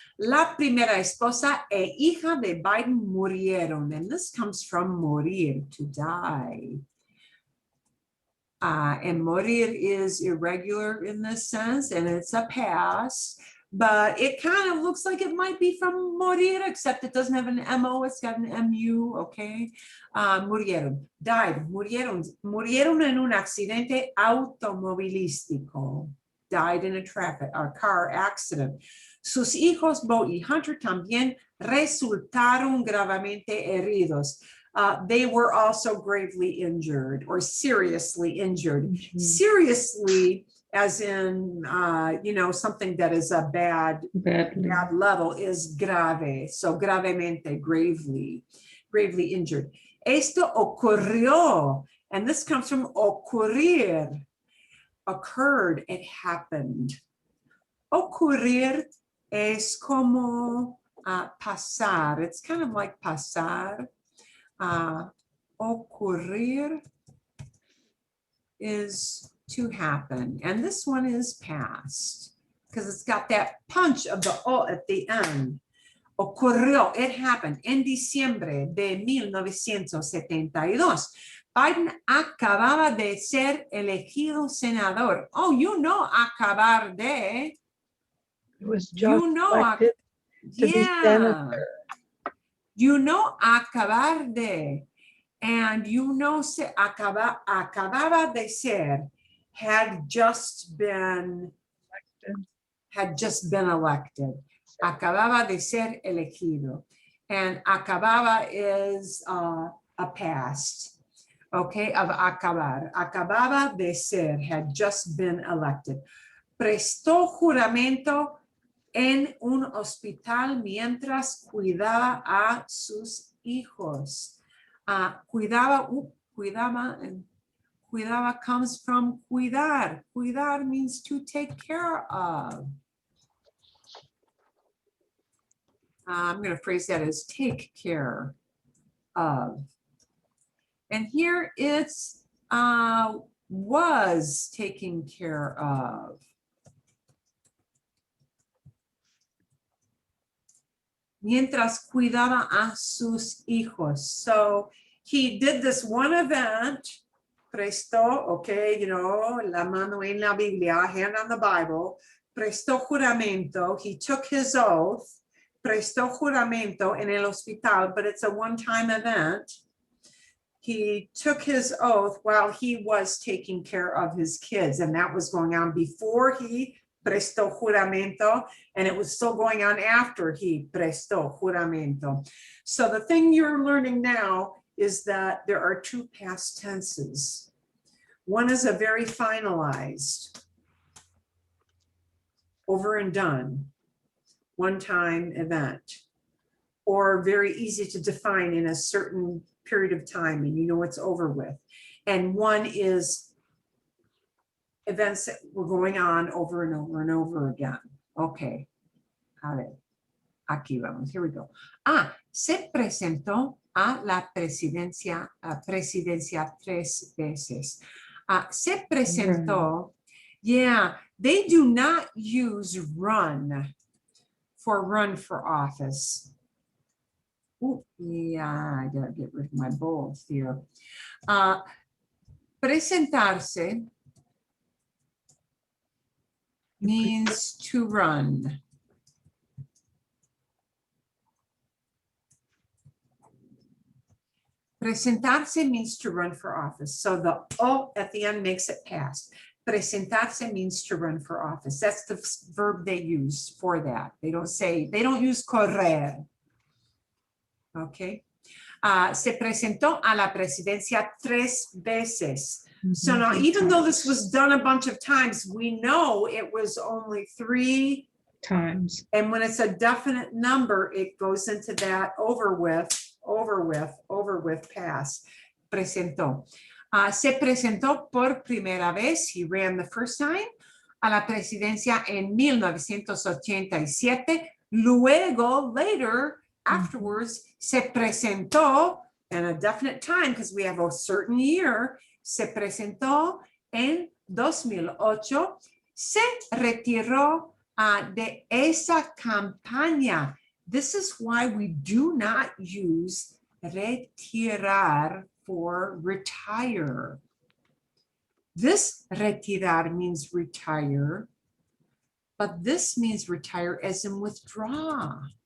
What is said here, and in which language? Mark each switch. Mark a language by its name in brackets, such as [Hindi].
[Spanish] La primera esposa e hija de Biden murieron. [English] And this comes from morir, to die. And morir is irregular in this sense, and it's a past, but it kind of looks like it might be from morir, except it doesn't have an M-O, it's got an M-U, okay? [Spanish] Murieron, died, murieron en un accidente automovilístico, [English] died in a car accident. [Spanish] Sus hijos, Bo y Hunter, también resultaron gravemente heridos. [English] They were also gravely injured or seriously injured. Seriously, as in, you know, something that is a bad level is grave. So gravemente, gravely injured. [Spanish] Esto ocurrió, [English] and this comes from ocurrir. occurred, it happened. [Spanish] Ocurrir es como pasar. [English] It's kind of like pasar. Ocurrir is to happen. And this one is past because it's got that punch of the O at the end. [Spanish] Ocurrió, [English] it happened [Spanish] en diciembre de 1972. Biden acababa de ser elegido senador. [English] Oh, you know, acabar de. It was just You know, elected to be yeah. senator. You know, acabar de. And you know, [Spanish] se acababa de ser [English] had just been elected. [Spanish] Acababa de ser elegido. [English] And acababa is a past, okay, of acabar. [Spanish] Acababa de ser [English] had just been elected. [Spanish] Prestó juramento en un hospital mientras cuidaba a sus hijos. [English] Cuidaba comes from cuidar. Cuidar means to take care of. I'm going to phrase that as take care of. And here it's was taking care of. [Spanish] Mientras cuidaba a sus hijos. [English] So he did this one event, prestó, okay, you know, [Spanish] la mano en la Biblia, [English] hand on the Bible, prestó juramento, he took his oath, [Spanish] prestó juramento en el hospital, [English] but it's a one-time event. He took his oath while he was taking care of his kids, and that was going on before he prestó juramento, and it was still going on after he prestó juramento. So the thing you're learning now is that there are two past tenses. One is a very finalized, over and done, one-time event, or very easy to define in a certain period of time and you know it's over with. And one is events that were going on over and over and over again. [Spanish] Okay. A ver. Aquí vamos. [English] Here we go. [Spanish] Se presentó a la presidencia 3 veces. Se presentó. [English] Yeah, they do not use run for office. Ooh, yeah, I gotta get rid of my bolds here. Presentarse means to run. Presentarse means to run for office. So the O at the end makes it past. Presentarse means to run for office. That's the verb they use for that. They don't use correr. Okay. [Spanish] Se presentó a la presidencia 3 veces. [English] So now, even though this was done a bunch of times, we know it was only 3 times. And when it's a definite number, it goes into that over with past. [Spanish] Presentó. Se presentó por primera vez. [English] He ran the first time [Spanish] a la presidencia en 1987. [English] Luego, later, afterwards, se presentó in a definite time because we have a certain year. [Spanish] Se presentó en 2008. Se retiró de esa campaña. [English] This is why we do not use retirar for retire. This retirar means retire, but this means retire as in withdraw.